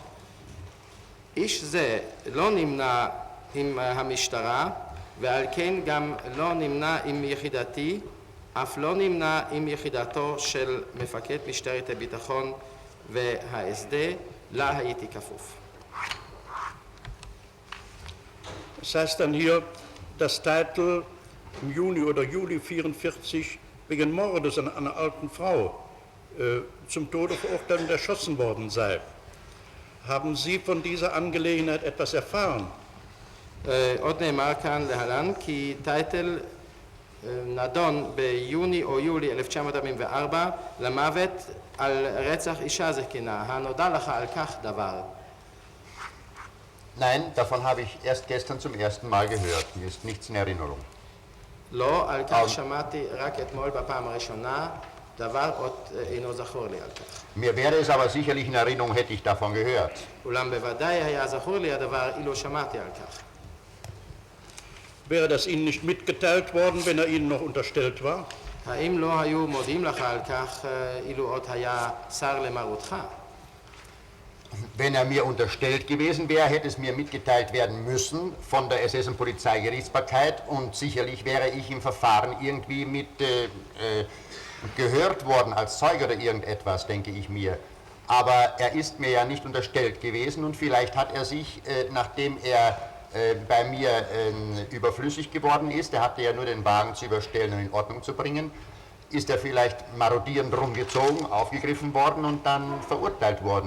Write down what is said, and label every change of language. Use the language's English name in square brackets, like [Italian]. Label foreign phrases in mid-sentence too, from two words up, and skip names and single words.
[Hebrew] איש זה לא נמנה עם המשטרה, ועל כן גם לא נמנה עם יחידתי, אף לא נמנה עם יחידתו של מפקד משטרת הביטחון והSD, לה הייתי כפוף. [German] Das heißt dann hier, dass Teitel im Juni oder Juli 1944 wegen Mordes an einer alten Frau zum Tode verurteilt und erschossen worden sei. Haben Sie von dieser Angelegenheit etwas erfahren? [Hebrew] עוד נאמר כאן להלן כי טייטל נדון ביוני או יולי 1944 למוות על רצח אישה זקנה. הנודע לך על כך דבר? [German] Nein, davon habe ich erst gestern zum ersten Mal gehört. Mir ist nichts in Erinnerung. [Hebrew] לא, על כך שמעתי רק אתמול בפעם הראשונה, דבר עוד אינו זכור לי על כך. [German] Mir wäre es aber sicherlich in Erinnerung, hätte ich davon gehört. [Hebrew] אולם בוודאי היה זכור לי הדבר אילו שמעתי על כך. [German] Wäre das Ihnen nicht mitgeteilt worden, wenn er Ihnen noch unterstellt war? [Hebrew] האם לא היו מודיעים לך על כך אילו עוד היה שר למרותך? [German] Wenn er mir unterstellt gewesen wäre, hätte es mir mitgeteilt werden müssen von der SS- und Polizeigerichtsbarkeit und sicherlich wäre ich im Verfahren irgendwie mit gehört worden als Zeuge oder irgendetwas, denke ich mir. Aber er ist mir ja nicht unterstellt gewesen und vielleicht hat er sich, nachdem er bei mir überflüssig geworden ist, er hatte ja nur den Wagen zu überstellen und in Ordnung zu bringen, ist er vielleicht marodierend rumgezogen, aufgegriffen worden und dann verurteilt worden.